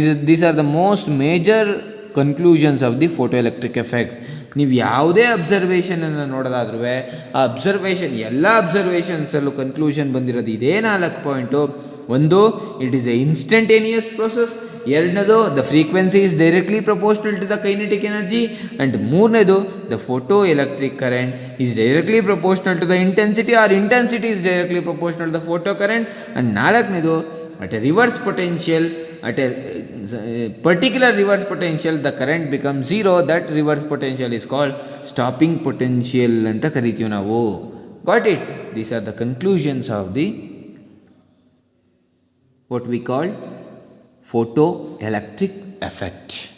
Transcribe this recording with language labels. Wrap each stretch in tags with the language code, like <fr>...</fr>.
<en>These are the most major conclusions of the photoelectric effect.</en> <kn>ನೀವು ಯಾವುದೇ ಅಬ್ಸರ್ವೇಷನನ್ನು ನೋಡೋದಾದ್ರೂ ಆ observation ಎಲ್ಲ ಅಬ್ಸರ್ವೇಷನ್ಸಲ್ಲೂ ಕನ್ಕ್ಲೂಷನ್ ಬಂದಿರೋದು ಇದೇ 4 ಪಾಯಿಂಟು. ಒಂದು,</kn> <en>It is a instantaneous process.</en> <kn>ಎರಡನೇದು,</kn> <en>The frequency is directly proportional to the kinetic energy. And</en> <kn>ಮೂರನೇದು,</kn> <en>The photo electric current is directly proportional to the intensity or intensity is directly proportional to the photo current. And</en> <kn>ನಾಲ್ಕನೇದು,</kn> <en>At a reverse potential, at a particular reverse potential, the current becomes zero. That reverse potential is called stopping potential</en> <kn>anta ಕರಿತೀವಿ ನಾವು.</kn> <en>Got it? These are the conclusions of the what we call photoelectric effect.</en>